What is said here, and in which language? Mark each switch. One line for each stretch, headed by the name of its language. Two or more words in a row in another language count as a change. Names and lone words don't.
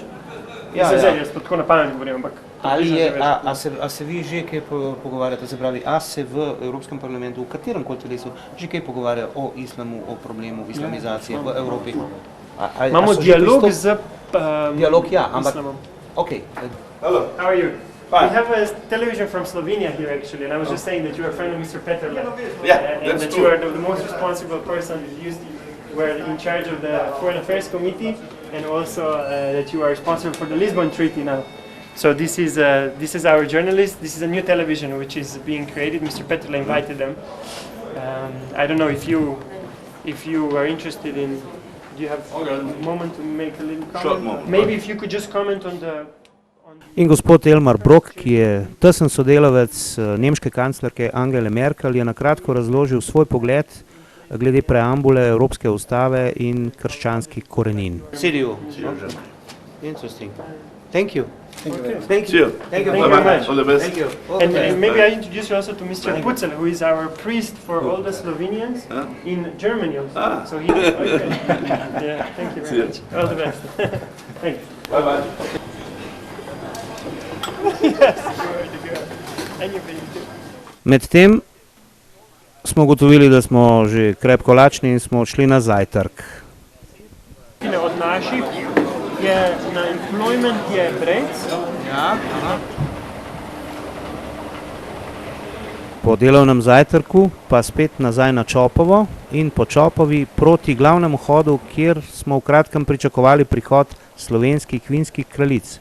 Slovenian: Zdaj, jaz to tako na pamet govorim, ampak... A se vi že kaj pogovarjate, se pravi, a se v Evropskem parlamentu, v katerem koli telesu, že kaj pogovarjajo o islamu, o problemu islamizacije v Evropi? Imamo dialog z islamom.
English: Okay. Hello, how are you? Fine. We have a television from Slovenia here actually, and I was just saying that you are a friend of Mr. Peterle. Yeah, and that you are the most responsible person. You were in charge of the Foreign Affairs Committee, and also that you are responsible for the Lisbon Treaty now. So this is our journalist. This is a new television which is being created. Mr. Peterle invited them. I don't know if you are interested in. Do you have a moment to make a little comment? Short moment. Maybe if you could just comment on the.
Slovenian: In gospod Elmar Brok, ki je tesen sodelavec nemške kanclerke Angele Merkel, je na kratko razložil svoj pogled glede preambule Evropske ustave in krščanskih korenin.
English: Interesting. Thank you. Thank you. Thank you very much. All the best. Thank you. And maybe I introduce you also to Mr. Pucel, who is our priest for all the Slovenians in Germany also. So he. Okay. Yeah, thank you very much. All the best. Thank you. Bye bye. Yes, you are the girl. And your baby too.
Slovenian: Medtem smo ugotovili, da smo že krepko lačni in smo odšli na zajtrk. Od naših je na employment je Brec. Ja, po delovnem zajtrku pa spet nazaj na Čopovo in po Čopovi proti glavnemu hodu, kjer smo v kratkem pričakovali prihod slovenskih vinskih kraljic.